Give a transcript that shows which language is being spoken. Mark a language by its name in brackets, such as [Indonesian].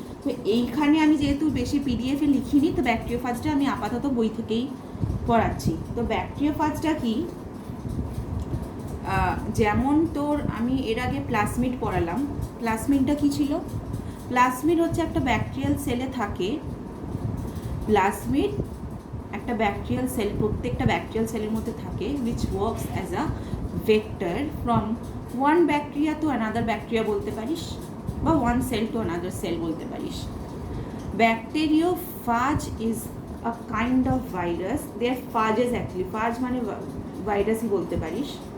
[Bangla] তো এইখানে আমি যেহেতু বেশি পিডিএফে লিখিনি, তো ব্যাকটেরিওফাজটা আমি আপাতত বই থেকেই পড়াচ্ছি। তো ব্যাকটেরিওফাজটা কি, যেমন তোর আমি এর আগে প্লাজমিড পড়ালাম। প্লাজমিডটা কি ছিল? প্লাজমিড হচ্ছে একটা ব্যাকটেরিয়াল সেলে থাকে। প্লাজমিড একটা ব্যাকটেরিয়াল সেল, প্রত্যেকটা ব্যাকটেরিয়াল সেলের মধ্যে থাকে, [English] which works as a vector from one bacteria to another bacteria [Bangla] বলতে পারিস, বা [English] one cell to another cell [Bangla] বলতে পারিস। [English] Bacteriophage is a kind of virus. They are phages actually. [Bangla] Phage মানে ভাইরাসই বলতে পারিস।